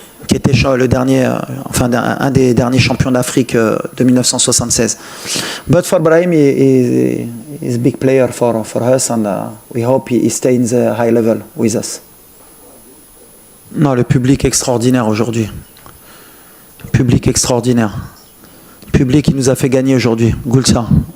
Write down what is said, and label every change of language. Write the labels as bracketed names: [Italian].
[French] qui était le dernier, enfin un des derniers champions d'Afrique de 1976. [English] But for Brahim, he's a big player for us, and we hope he stays in the high level with us. [French] Non, le public extraordinaire aujourd'hui. Le public extraordinaire. Le public qui nous a fait gagner aujourd'hui. Goulsa.